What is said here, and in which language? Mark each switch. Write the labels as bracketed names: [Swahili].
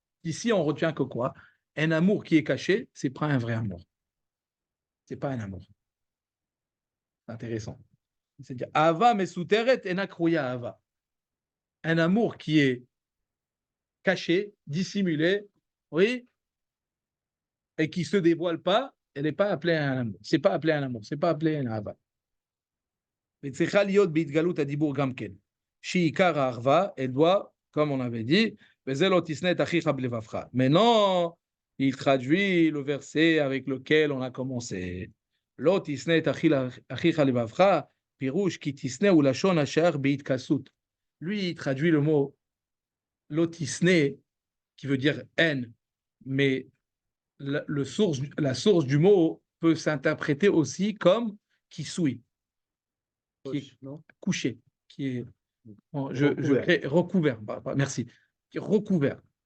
[French] Ici, on retient que quoi? Un amour qui est caché, c'est pas un vrai amour. C'est pas un amour. C'est intéressant. C'est-à-dire, [Hebrew] ava mesuteret et nakrouya ava. [French] Un amour qui est caché, dissimulé, oui, et qui se dévoile pas, elle n'est pas appelée un amour. C'est pas appelé un amour. C'est pas appelé un ava. [Hebrew] וצריכה להיות בהתגלות הדיבור גם כן. שעיקר האחווה, [French] elle doit, comme on avait dit, [Hebrew] וזה לא תשנא את אחיך בלבבך. [French] Maintenant, il traduit le verset avec lequel on a commencé. [Hebrew] לא תשנא את אחיך לבבך, פירוש כי תשנא הוא לשון השייך בהתכסות. [French] Lui, il traduit le mot לא תשנא, qui veut dire haine, mais la source du mot peut s'interpréter aussi comme qui souille. qui est non? couché, qui est recouvert. Merci. Qui est recouvert.